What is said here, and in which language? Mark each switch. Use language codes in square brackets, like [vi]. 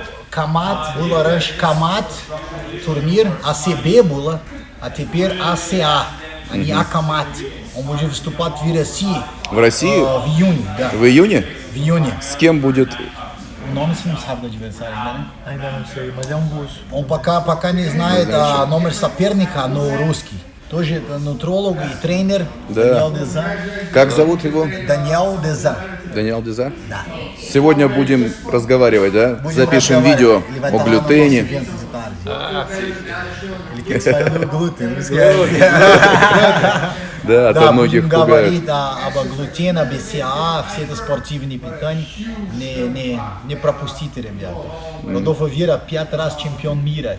[ru] Камат, было раньше Камат, турнир, АСБ было, а теперь АСА, а не Акамат. Он будет выступать в России. В России? В июне, да. В июне? В июне. С кем будет? [pt] O nome você não sabe do adversário ainda, né? Ainda não sei, mas é russo. [ru] Он пока не знает номер соперника, но русский. Тоже нутриолог и тренер. Да. Даниэл Деза. Как зовут его? Даниэл Деза. Даниэл Деза? Да. Сегодня будем разговаривать, да? Будем Запишем видео о глютене. [pt] Ele quer falar do glúten, [ru] Да, а то многих будем пугают. говорить об глютене, БЦА, все это спортивные питания. Не пропустите, ребята. Родolfo Vieira 5 раз чемпион мира.